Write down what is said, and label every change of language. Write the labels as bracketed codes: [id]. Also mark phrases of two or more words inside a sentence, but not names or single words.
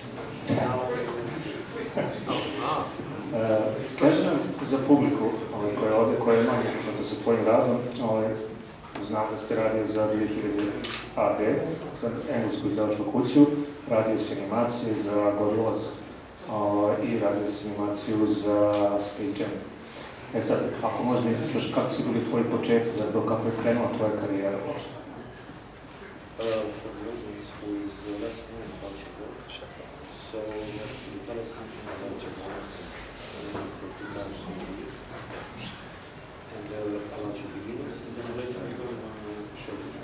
[sr] Kaži nam za publiku koja je ovde, koja je manje upoznata sa tvojim radom, znam da ste radio za 2000 AD, za englesku izdavačku kuću, radio si animacije za Gorillaz i radio si animaciju za Svet. Sad, ako možda mi ispričaš kako su bili tvoji početci, zapravo kako je krenula tvoja karijera uopšte? [en] For the audience who is less known about your work, so you tell us something about your works for 2000 and about your beginnings, and then later we're going on show